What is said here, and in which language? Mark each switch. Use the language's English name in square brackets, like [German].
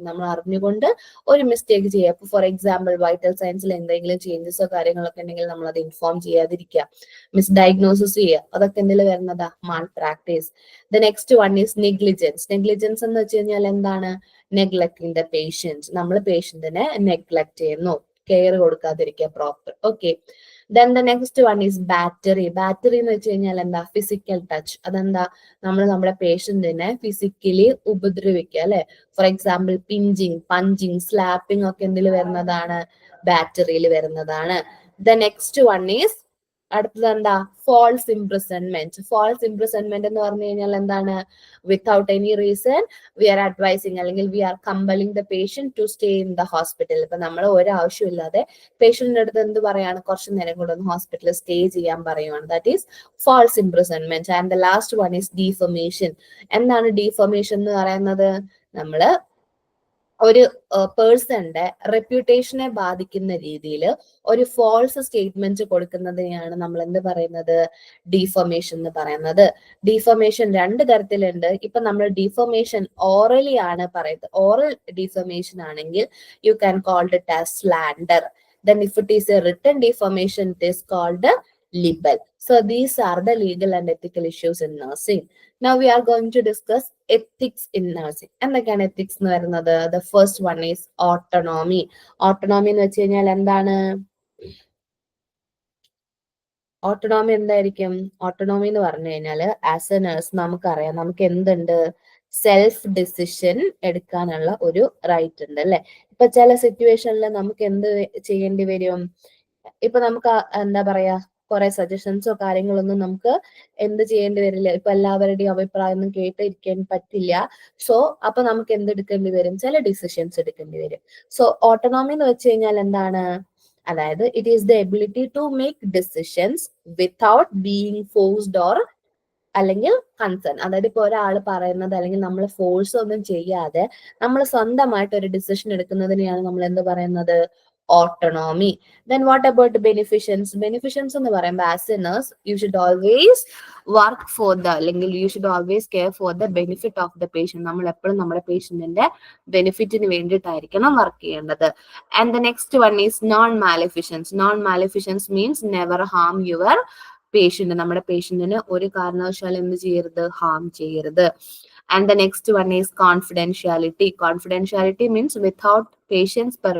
[Malayalam] നമ്മൾ അറിഞ്ഞുകൊണ്ട് ഒരു മിസ്റ്റേക്ക് ചെയ്യുക. ഇപ്പൊ ഫോർ എക്സാമ്പിൾ വൈറ്റൽ സയൻസിൽ എന്തെങ്കിലും ചേഞ്ചസോ കാര്യങ്ങളൊക്കെ ഉണ്ടെങ്കിൽ നമ്മൾ അത് ഇൻഫോം ചെയ്യാതിരിക്കുക, മിസ് ഡയഗ്നോസിസ് ചെയ്യുക, അതൊക്കെ എന്തിൽ വരുന്നതാ? Mall practice. [English] The next one is negligence. [Malayalam] Negligence എന്ന് വെച്ച് കഴിഞ്ഞാൽ എന്താണ്? [English] Neglecting the patient. [Malayalam] നമ്മൾ പേഷ്യന്റിനെ നെഗ്ലക്ട് ചെയ്യുന്നു, care കൊടുക്കാതിരിക്കുക proper. Okay, [English] Then the next one is battery. [Malayalam] Battery എന്ന് വെച്ച് കഴിഞ്ഞാൽ എന്താ? Physical touch. അതെന്താ? നമ്മൾ നമ്മുടെ പേഷ്യന്റിനെ ഫിസിക്കലി ഉപദ്രവിക്കുക അല്ലെ? For example pinching, punching, slapping ഒക്കെ എന്തിൽ വരുന്നതാണ്? ബാറ്ററിയിൽ വരുന്നതാണ്. [English] the next one is, [Malayalam] അടുത്തത് എന്താ? False imprisonment. ഫോൾസ് ഇംപ്രിസൺമെന്റ് എന്ന് പറഞ്ഞു കഴിഞ്ഞാൽ എന്താണ്? [English] Without any reason we are advising അല്ലെങ്കിൽ we are compelling the patient to stay in the hospital. [Malayalam] ഇപ്പൊ നമ്മൾ ഒരാവശ്യമില്ലാതെ പേഷ്യന്റിന്റെ അടുത്ത് എന്ത് പറയാണ്? കുറച്ചു നേരം കൂടെ ഒന്ന് ഹോസ്പിറ്റലിൽ സ്റ്റേ ചെയ്യാൻ പറയുവാണ്. [English] That is false imprisonment. And the last one is defamation. [Malayalam] എന്താണ് ഡീഫമേഷൻ എന്ന് പറയുന്നത്? നമ്മള് ഒരു പേഴ്സന്റെ റെപ്യൂട്ടേഷനെ ബാധിക്കുന്ന രീതിയിൽ ഒരു ഫോൾസ് സ്റ്റേറ്റ്മെന്റ് കൊടുക്കുന്നതിനെയാണ് നമ്മൾ എന്ത് പറയുന്നത്? ഡീഫമേഷൻ എന്ന് പറയുന്നത്. ഡീഫമേഷൻ രണ്ട് തരത്തിലുണ്ട്. ഇപ്പൊ നമ്മൾ ഡീഫമേഷൻ ഓറലി ആണ് പറയുന്നത്. ഓറൽ ഡീഫമേഷൻ ആണെങ്കിൽ [English] You can called it as slander. Then if it is a written defamation, it is called a libel. So these are the legal and ethical issues in nursing. Now we are going to discuss ethics in nursing. [Malayalam] എന്തൊക്കെയാണ് ethics എന്ന് പറയുന്നത്? [English] The first one is autonomy. [Malayalam] Autonomy എന്ന് വെച്ച് കഴിഞ്ഞാൽ എന്താണ്? Autonomy എന്തായിരിക്കും? Autonomy എന്ന് പറഞ്ഞു കഴിഞ്ഞാൽ ആസ് എ നേഴ്സ് നമുക്കറിയാം, നമുക്ക് എന്തുണ്ട്? സെൽഫ് ഡിസിഷൻ എടുക്കാനുള്ള ഒരു റൈറ്റ് ഉണ്ട് അല്ലെ? ഇപ്പൊ ചില സിറ്റുവേഷനിൽ നമുക്ക് എന്ത് ചെയ്യേണ്ടി വരും? ഇപ്പൊ നമുക്ക് എന്താ പറയാ, കുറെ സജഷൻസോ കാര്യങ്ങളൊന്നും നമുക്ക് എന്ത് ചെയ്യേണ്ടി വരില്ല. ഇപ്പൊ എല്ലാവരുടെയും അഭിപ്രായം ഒന്നും കേട്ടിരിക്കാൻ പറ്റില്ല. സോ അപ്പൊ നമുക്ക് എന്തെടുക്കേണ്ടി വരും? ചില ഡിസിഷൻസ് എടുക്കേണ്ടി വരും. സോ ഓട്ടോണോമി എന്ന് വെച്ച് കഴിഞ്ഞാൽ എന്താണ്? [English] അതായത് it is the ability to make decisions without being forced or അല്ലെങ്കിൽ concern. [Malayalam] അതായത് ഇപ്പൊ ഒരാൾ പറയുന്നത് അല്ലെങ്കിൽ നമ്മൾ ഫോഴ്സ് ഒന്നും ചെയ്യാതെ നമ്മൾ സ്വന്തമായിട്ട് ഒരു ഡിസിഷൻ എടുക്കുന്നതിനെയാണ് നമ്മൾ എന്ത് പറയുന്നത്? Autonomy. [English] Then what about beneficence? Beneficence [Malayalam] എന്ന് പറയുമ്പോൾ [English] As a nurse you should always work for the അല്ലെങ്കിൽ you should always care for the benefit of the patient. [Malayalam] നമ്മൾ എപ്പോഴും നമ്മുടെ പേഷ്യന്റിന്റെ ബെനിഫിറ്റിന് വേണ്ടിയിട്ടായിരിക്കണം വർക്ക് ചെയ്യേണ്ടത്. [English] And the next one is non-maleficence. Non-maleficence means never harm your patient. [Malayalam] നമ്മുടെ പേഷ്യന്റിന് ഒരു കാരണവശാലും എന്ത് ചെയ്യരുത്? ഹാം ചെയ്യരുത്. [English] And the next one is confidentiality. Confidentiality means without patient's